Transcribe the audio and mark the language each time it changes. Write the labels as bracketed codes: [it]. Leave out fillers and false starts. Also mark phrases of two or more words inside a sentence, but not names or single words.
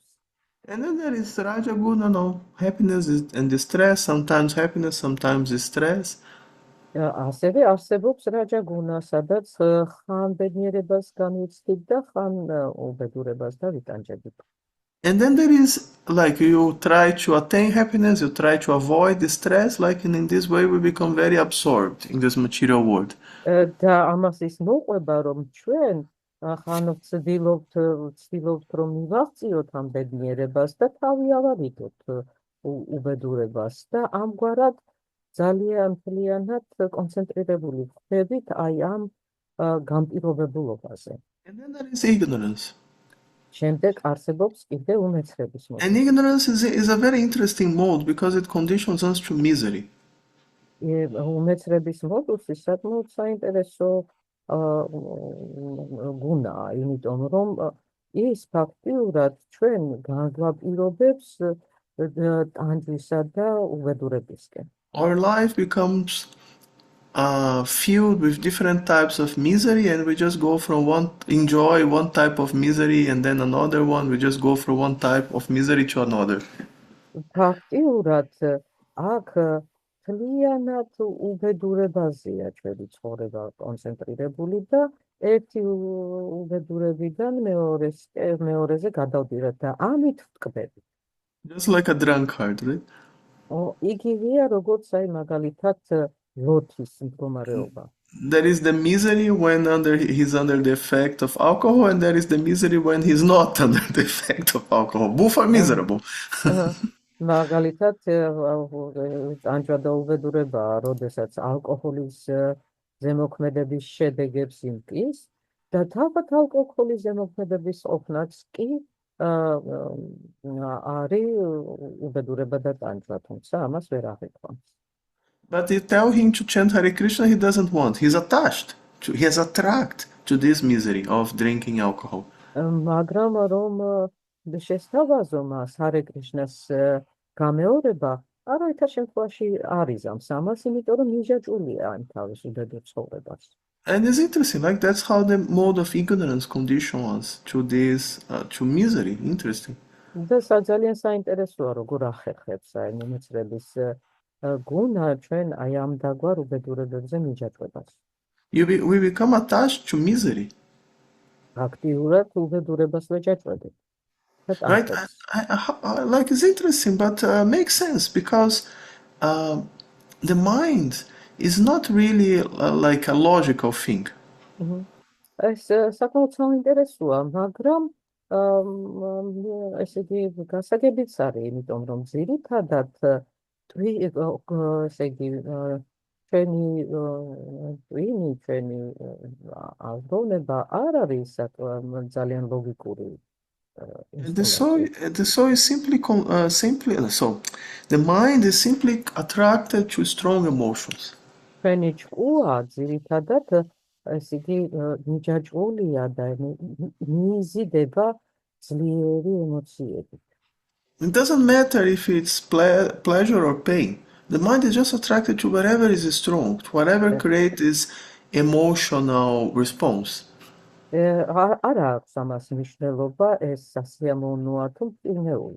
[en] And then there is Rajaguna, happiness and distress, sometimes happiness, sometimes distress. [ka] ასევე არსებობს რაჯაგუნა, სადაც ხან ბედნიერებას განვიცდით და ხან უბედურებას და ვიტანჯებით. [en] And then there is, like, you try to attain happiness, you try to avoid distress, like, and in this way we become very absorbed in this material world. [ka] და ამას ის მოყვება, რომ ჩვენ ხან ვცდილობთ რომ მივაღწიოთ ამ ბედნიერებას და თავი ავარიდოთ უბედურებას და ამგვარად ძალიან მთლიანად კონცენტრირებული ვხდებით აი ამ განპირობებულობაზე. [en] And then there is ignorance. [ka] შემდეგ არსებობს კიდე უმეცრების მოდუსი. [en] And ignorance is a very interesting mode because it conditions us to misery. [ka] უმეცრების მოდუსი საკმაოდ საინტერესო გუნაა, იმიტომ რომ ის ფაქტიურად ჩვენ განგვაპირობებს ტანჯვისა და უბედურებისკენ. [en] Our life becomes filled with different types of misery, and we just go from enjoy one type of misery and then another one. We just go from one type of misery to another. [ka] ფაქტიურად აქ თლიანად უბედურებაზეა ჩვენი ცხოვრება კონცენტრირებული და ერთი უბედურებიდან მეორეზე გადავდივართ და ამით ვტკბები. [en] Just like a drunkard, right? [ka] იგივეა როგორც აი მაგალითად ლოთის მდგომარეობა. [en] There is the misery when he's under the effect of alcohol, and there is the misery when he's not under the effect of alcohol. Both are miserable. [ka] მაგალითად ტანჯვა და უბედურება, როდესაც ალკოჰოლის ზემოქმედების შედეგებს იმტკის და თავად ალკოჰოლის ზემოქმედების ყოფნაც კი არის უბედურება და ტანჯვა, თუმცა ამას ვერ აღიქვამს. [en] But you tell him to chant Hare Krishna, he doesn't want. He's attached. He is attracted to this misery of drinking alcohol. [ka] მაგრამ რომ შესთავაზო მას Hare Krishna-ს გამეორება, არაერთა შემთხვევაში არ იზამს ამას, იმიტომ რომ მიჯაჭვულია ამ თავის უბედურ ცხოვრებას. [en] And it's interesting, like that's how the mode of ignorance condition us to this, to misery. Interesting. [ka] და ძალიან საინტერესოა, როგორ ახერხებს აი მომეცრების გუნა ჩვენ აი ამ დაგვარ უბედურებებზე მიჯაჭვებას. [en] We become attached to misery. [ka] აქტიურად უბედურებას ვეჯაჭვებით. [en] Right? Like it's interesting, but makes sense because the mind is not really like a logical thing. [ka] ეს საკმაოდ საინტერესოა, მაგრამ ესე იგი გასაგებიც არის, იმიტომ რომ ძირითადად ესე იგი ჩვენი აზროვნება არ არის ძალიან ლოგიკური. [en] The soul is simply so the mind is simply attracted to strong emotions. [ka] ჩვენი ჭკუა ძირითადად ესე იგი მიჯაჭვულია და მიიზიდება ძლიერი ემოციებით. [en] It doesn't matter if it's pleasure or pain. The mind is just attracted to whatever is strong, to whatever creates this emotional response. [ka] არა აქვს ამას მნიშვნელობა, ეს სასიამოვნოა თუ მტკივნეული.